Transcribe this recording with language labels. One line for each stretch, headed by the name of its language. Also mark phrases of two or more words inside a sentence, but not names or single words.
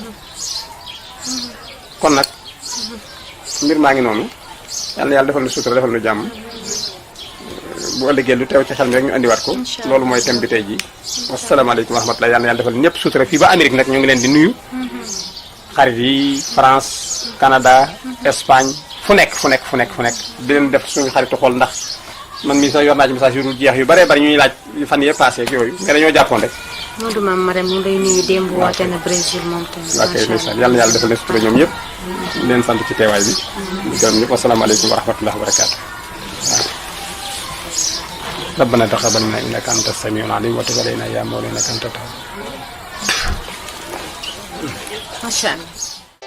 Wolof: kon nag mbir maa ngi noonu yal na yàlla defal nu sutura defal nu jàmm bu ëllëgee lu teew ci xel mi rek ñu andiwaat ko loolu mooy thème bi tey jii
Arabic: والسلام عليكم ورحمة الله
Wolof: yal na yàlla defal ñëpp sutura fii ba Amérique nag ñu ngi leen di nuyu xarit yi France Canada Espagne fu nekk di leen def suñu xaritu xool ndax man mii sax yor naa ci message yu dul jeex yu bëree bëri ñuy laaj fan yee passé ak yooyu mais dañoo jàppoon rek. Modou Mame Marème mu ngi lay nuyu démb woote na Brésil moom tamit. ok ndeysaan yal na yàlla defal leen sutura ñoom ñëpp. di leen sant ci teewaay bi. di gërëm ñëpp
Arabic: والسلام عليكم ورحمة الله وبركاته. ربنا تقبل منا انك انت السميع العليم وتب علينا يا مولانا انك انت التواب. ما شاء الله.